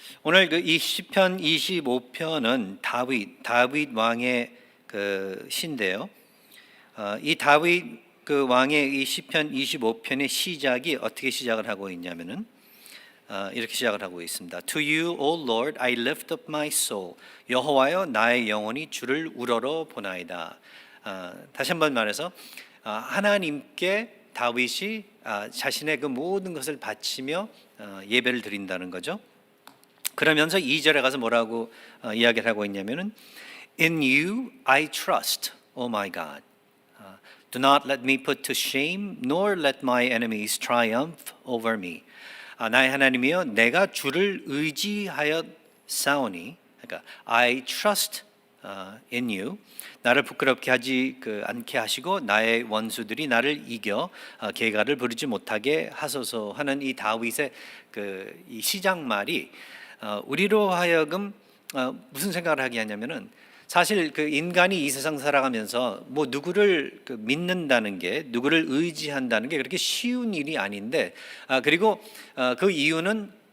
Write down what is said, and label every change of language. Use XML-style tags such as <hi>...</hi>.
<ko>오늘 이 시편 25편은 다윗 왕의 시인데요. 이 다윗 왕의 이 시편 25편의 시작이 어떻게 시작을 하고 있냐면은 이렇게 시작을 하고 있습니다.</ko> <en>To you, O Lord, I lift up my soul.</en> <ko>여호와여, 나의 영혼이 주를 우러러 보나이다. 다시 한번 말해서 하나님께 다윗이 자신의 그 모든 것을 바치며 예배를 드린다는 거죠. 그러면서 2절에 가서 뭐라고 이야기를 하고 있냐면은</ko> <en>In you I trust, O my God. Do not let me put to shame, nor let my enemies triumph over me.</en> <ko>나의 하나님이여, 내가 주를 의지하여 싸우니, 그러니까</ko> <en>I trust in you.</en> <ko>나를 부끄럽게 하지 않게 하시고 나의 원수들이 나를 이겨 계가를 부르지 못하게 하소서 하는 이 다윗의 이 시작 말이 우리로 하여금 무슨 생각을 하게 하냐면은 사실 인간이 이 세상 살아가면서 뭐 누구를 믿는다는 게, 누구를 의지한다는 게 그렇게 쉬운 일이 아닌데, 그리고 그 이유는,</ko>